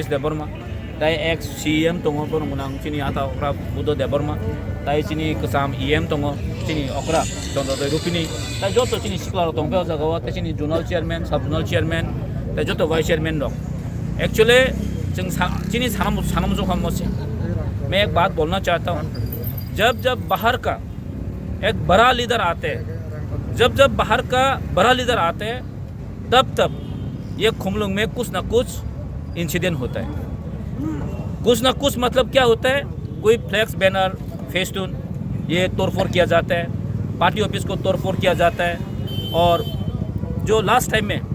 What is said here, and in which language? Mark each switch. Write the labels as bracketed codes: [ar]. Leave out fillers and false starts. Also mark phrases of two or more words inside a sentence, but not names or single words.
[trp] देबबर्मा दाय [en] ex CM [trp] दङ बनगनां चिनि आता अक्रा बुद्ध देबबर्मा दाय चिनि कसाम ईएम दङ चिनि अक्रा चन्द्रदय रुपिनी दाय जतो चिनि सिक्लार दङ बे जगाव ते चिनि जोनल चेयरमैन सब जोनल चेयरमैन दाय जतो वाइस चेयरमैन दङ एक्चुअली जों चिनि सानामु जो खामोसे [hi] मैं एक बात बोलना चाहता हूँ जब बाहर का एक बड़ा लीडर आते हैं जब बाहर का बड़ा लीडर आते हैं तब ये खुमलुंग में कुछ ना कुछ इंसिडेंट होता है कुछ ना कुछ मतलब क्या होता है कोई [en] flex banner festoon [hi] ये तोड़फोड़ किया जाता है [en] party office [hi] को तोड़फोड़ किया जाता है और जो [en] last time [hi] में